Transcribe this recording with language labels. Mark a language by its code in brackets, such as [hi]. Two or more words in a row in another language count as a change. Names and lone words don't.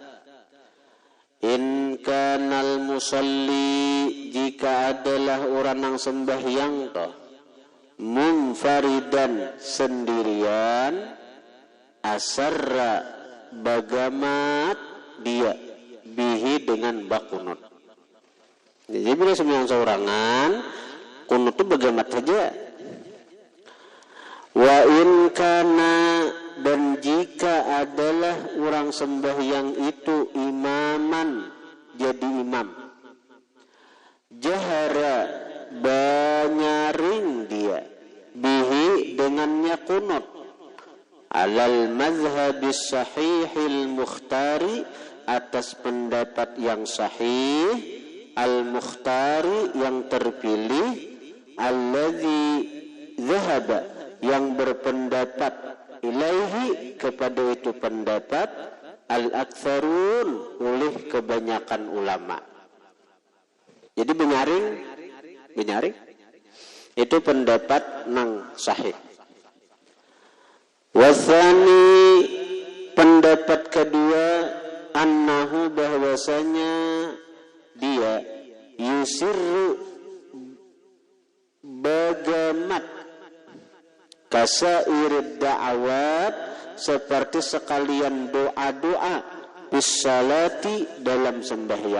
[ar] إن كان المصلي [bjn] jika adalah orang yang sembahyang toh munfaridan sendirian asarra bagamat dia bihi dengan bakunut. Jadi bila sembahyang seorangan kunut itu bagamat saja. [ar] وإن كان [bjn] dan jika adalah orang sembahyang itu imaman jadi imam jahara banyaring dia bihi dengannya kunut [ar] على المذهب الصحيح المختار, [bjn] atas pendapat yang sahih, al-mukhtari yang terpilih, [ar] الذي ذهب [bjn] yang berpendapat, ilaihi kepada itu pendapat, al-aktsarun oleh kebanyakan ulama. Jadi benyaring itu pendapat nang sahih. Wasani pendapat kedua, annahu bahwasanya dia yusirru bagamat [ar] كسائر الدعوات [bjn] seperti sekalian doa-doa bisalati dalam sembahyang.